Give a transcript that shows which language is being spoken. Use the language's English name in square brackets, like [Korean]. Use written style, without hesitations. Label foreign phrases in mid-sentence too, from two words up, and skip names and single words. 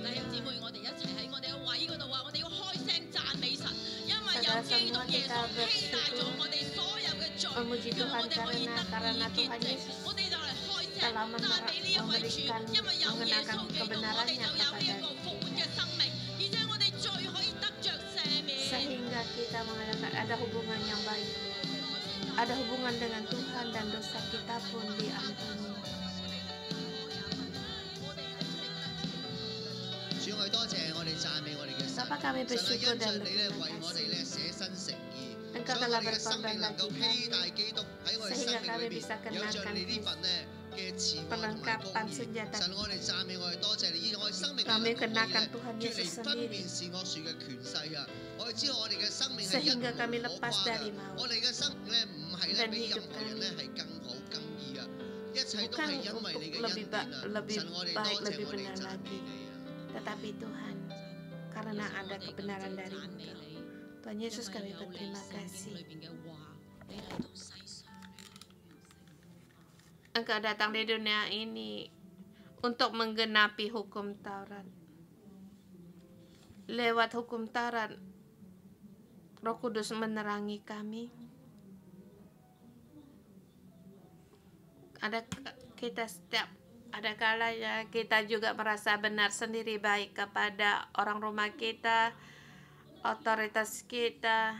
[Cantonese] 弟兄姊妹，我哋一齊喺我哋嘅位嗰度話，我哋要開聲讚美神，因為有 [Indonesian] Saudara [Cantonese] 基督 [Indonesian] semua [Cantonese] 耶穌 [Indonesian] kita [Cantonese] 披戴咗 [Indonesian] bersyukur [Cantonese] 我哋所有嘅罪， [Indonesian] memuji [Cantonese] 叫我 [Indonesian] Tuhan [Cantonese] 哋可以 [Indonesian] karena [Cantonese] 得以潔 [Indonesian] Tuhan [Cantonese] 淨。 [Indonesian] Yesus [Cantonese] 我哋就嚟開聲 [Indonesian] telah [Cantonese] 讚美呢一位主， [Indonesian] memberikan [Cantonese] 因為有耶穌 [Indonesian] mengenakan [Cantonese] 基督，我哋 [Indonesian] kebenarannya [Cantonese] 就有呢一個 [Indonesian] kepada [Cantonese] 復活嘅生命，而且我哋罪可以得着赦免。 [Indonesian] sehingga kita mengadakan ada hubungan yang baik, ada hubungan dengan Tuhan dan dosa kita pun diampuni. [Cantonese] 主，我哋多謝我哋讚美我哋嘅神， [Indonesian] Bapa kami [Cantonese] 神啊， [Indonesian] bersyukur [Cantonese] 因 [Indonesian] dan [Cantonese] 着你咧 [Indonesian] berterima [Cantonese] 為我哋 [Indonesian] kasih [Cantonese] 咧捨身誠意， [Indonesian] Engkau [Cantonese] 所以我 [Indonesian] telah [Cantonese] 哋嘅生命 [Indonesian] berkorban [Cantonese] 能夠 [Indonesian] bagi [Cantonese] 披 [Indonesian] kami [Cantonese] 戴基督喺我哋 [Indonesian] sehingga [Cantonese] 生命 [Indonesian] kami [Cantonese] 裏邊， [Indonesian] bisa [Cantonese] 有着 [Indonesian] kenakan [Cantonese] 你呢份咧嘅慈愛同埋公 [Indonesian] perlengkapan [Cantonese] 義。 [Indonesian] senjata [Cantonese] 神，我哋讚美我哋多謝你，以我哋生命 [Indonesian] kami [Cantonese] 能夠可以 [Indonesian] kenakan [Cantonese] 咧 [Indonesian] Tuhan [Cantonese] 脫 [Indonesian] Yesus [Cantonese] 離分 [Indonesian] sendiri [Cantonese] 辨善惡樹嘅權勢啊！我哋知道我哋嘅生命係一 [Indonesian] sehingga [Cantonese] 無 [Indonesian] kami [Cantonese] 可 [Indonesian] lepas [Cantonese] 誇 [Indonesian] dari [Cantonese] 㗎， [Indonesian] maut [Cantonese] 我哋嘅生命咧唔係咧 [Indonesian] dan [Cantonese] 比任 [Indonesian] hidup [Cantonese] 何人 [Indonesian] kami [Cantonese] 咧係更好更義啊！一切都 [Indonesian] bukan [Cantonese] 係因為你 [Indonesian] untuk [Cantonese] 嘅恩 [Indonesian] lebih [Cantonese] 典啊！ [Indonesian] lebih [Cantonese] 神，我哋 [Indonesian] baik [Cantonese] 多謝 [Indonesian] lebih [Cantonese] 我哋 [Indonesian] benar [Cantonese] 讚美 [Indonesian] lagi [Cantonese] 你啊！ [Indonesian] tetapi Tuhan karena ada kebenaran dari [Cantonese] 讚美 [Indonesian] Engkau [Cantonese] 你， [Indonesian] Tuhan [Cantonese] 因 [Indonesian] Yesus [Cantonese] 為 [Indonesian] kami [Cantonese] 有你 [Indonesian] berterima [Cantonese] 聖經 [Indonesian] kasih [Cantonese] 裏邊嘅話，你嚟到世上。 [Indonesian] Engkau datang di dunia ini untuk menggenapi hukum Taurat. Lewat hukum Taurat, Roh Kudus menerangi kami. Ada kalanya kita juga merasa benar sendiri baik kepada orang rumah kita, otoritas kita.